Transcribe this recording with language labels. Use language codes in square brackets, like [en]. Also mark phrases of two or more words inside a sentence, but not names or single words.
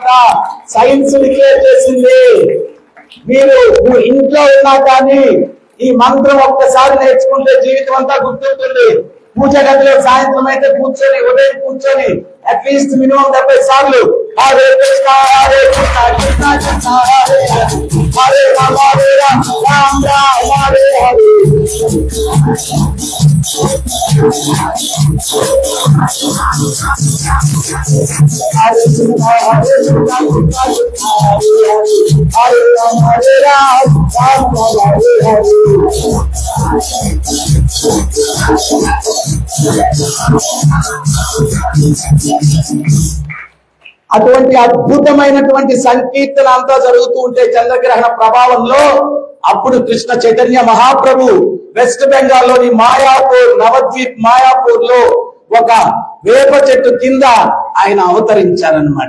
[en] science declare [te] చేసింది. మీరు ఇంట్లో ఉన్నా కానీ ఈ మంత్రం ఒక్కసారి నేర్చుకుంటే జీవితం అంతా గుర్తుంటుంది. పూజ గదిలో సాయంత్రం అయితే కూర్చొని, ఉదయం కూర్చొని [en] at least minimum [te] 70 సార్లు [sa] హరే కృష్ణ హరే కృష్ణ కృష్ణ కృష్ణ హరే హరే హరే రామ హరే రామ రామ రామ హరే హరే. హరే కృష్ణ హరే కృష్ణ కృష్ణ కృష్ణ హరే రామ హరే రామ రామ రామ హరే హరే. [te] అటువంటి అద్భుతమైనటువంటి సంకీర్తన అంతా జరుగుతూ ఉంటే చంద్రగ్రహణ ప్రభావంలో అప్పుడు కృష్ణ చైతన్య మహాప్రభు వెస్ట్ బెంగాల్లోని మాయాపూర్, నవద్వీప్ మాయాపూర్ లో ఒక వేప చెట్టు కింద ఆయన అవతరించారనమాట.